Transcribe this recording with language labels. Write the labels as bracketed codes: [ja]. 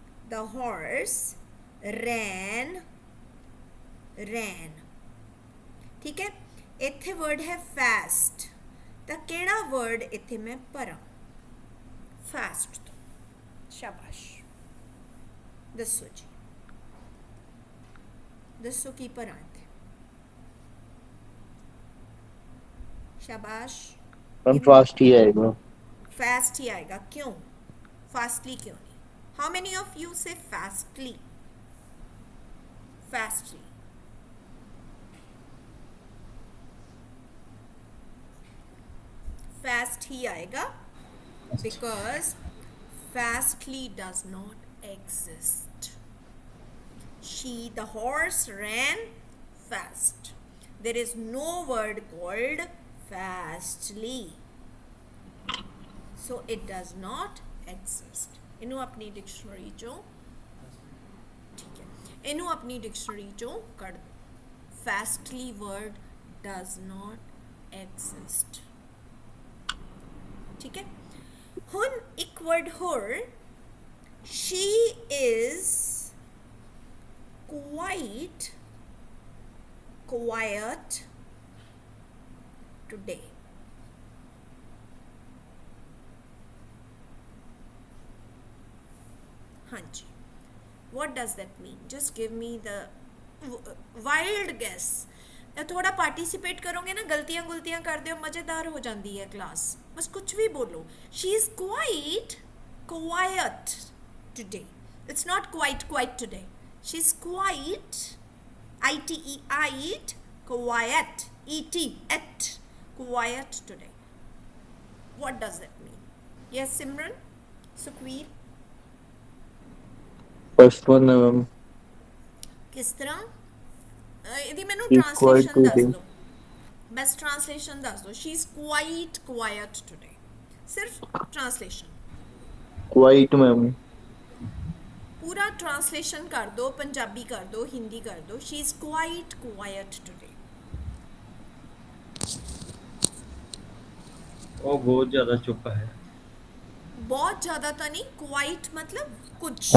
[en] the horse ran, [pa] ਠੀਕ ਹੈ। ਇੱਥੇ ਵਰਡ ਹੈ fast, ਤਾਂ ਕਿਹੜਾ ਵਰਡ ਇੱਥੇ ਮੈਂ ਭਰਾਂ fast ਤੋਂ? ਸ਼ਾਬਾਸ਼, ਦੱਸੋ ਜੀ, ਦੱਸੋ ਕੀ ਭਰਾਂ ਇੱਥੇ? [hi] शाबाश मैम फास्ट ही आएगा। फास्ट ही आएगा, क्यों फास्टली क्यों नहीं? [en] How many of you say fastly? [hi] फास्टली फास्ट ही आएगा [en] because fastly does not exist. The horse ran fast. There is no word called fastly. So it does not exist. [pa] ਇਹਨੂੰ ਆਪਣੀ dictionary ਚੋਂ ਠੀਕ ਹੈ, ਇਹਨੂੰ ਆਪਣੀ ਡਿਕਸ਼ਨਰੀ ਚੋਂ ਕੱਢ ਦਿਓ। [en] fastly word does not exist. [pa] ਠੀਕ ਹੈ, ਹੁਣ ਇੱਕ ਵਰਡ ਹੋਰ, [en] she is quite quiet today. ਹਾਂਜੀ, what does that mean? Just give me the wild guess. [hi] थोड़ा पार्टिसिपेट करोगे ना, गलतियां गुलतियां कर दो, मज़ेदार हो जाती है क्लास। बस कुछ भी बोलो। [en] She is quite quiet today. It's not quite today. She's quite it quiet et quiet today. What does that mean? Yes, Simran, Sukhveer, first one है ma'am. [hi] किस तरह? [pa] ਇਹਦੀ ਮੈਨੂੰ [en] She's quite [pa] ਟ੍ਰਾਂਸਲੇਸ਼ਨ ਦੱਸ [en] today. [pa] ਦਿਓ, ਬਸ ਟ੍ਰਾਂਸਲੇਸ਼ਨ ਦੱਸ ਦਿਓ। [en] She is quite quiet today, ਸਿਰਫ translation, quiet ma'am. [hi] पूरा ट्रांसलेशन कर दो, पंजाबी कर दो, हिंदी कर दो। [en] She is quite quite today. [hi] वो बहुत ज्यादा चुप है। बहुत ज़्यादा तो नहीं, क्वाइट मतलब कुछ,